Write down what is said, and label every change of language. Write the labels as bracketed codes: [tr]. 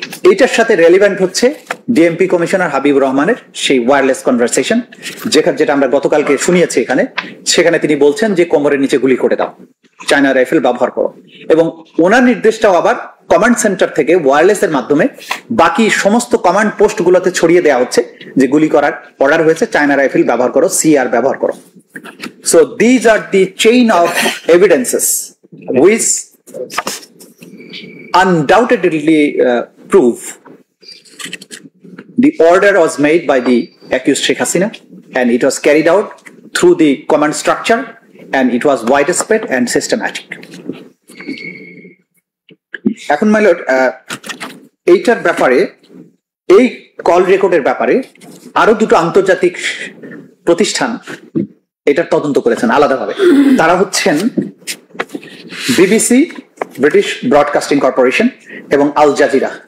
[bn] এটার সাথে রেলিভেন্ট হচ্ছে ডিএমপি কমিশনার হাবিবুর রহমানের সেই ওয়্যারলেস কনভারসেশন, যেটা আমরা গতকালকে শুনিয়েছি এখানে। সেখানে তিনি বলছেন যে কোমরের নিচে গুলি করে দাও, চায়না রাইফেল ব্যবহার করো, এবং ওনার নির্দেশটাও আবার কমান্ড সেন্টার থেকে ওয়্যারলেস এর মাধ্যমে বাকি সমস্ত কমান্ড পোস্ট গুলোতে ছড়িয়ে দেওয়া হচ্ছে যে গুলি করার অর্ডার হয়েছে, চায়না রাইফেল ব্যবহার করো, সিআর ব্যবহার করো। [en] So these are the chain of evidences which undoubtedly prove the order was made by the accused Sheikh Hasina, and it was carried out through the command structure, and it was widespread and systematic. [bn] এখন my lord, এইটার ব্যাপারে, এই call রেকর্ডের ব্যাপারে আরো দুটো আন্তর্জাতিক প্রতিষ্ঠান এটার তদন্ত করেছেন আলাদাভাবে। তারা হচ্ছেন বিবিসি, ব্রিটিশ ব্রডকাস্টিং কর্পোরেশন, এবং আল জাজিরা।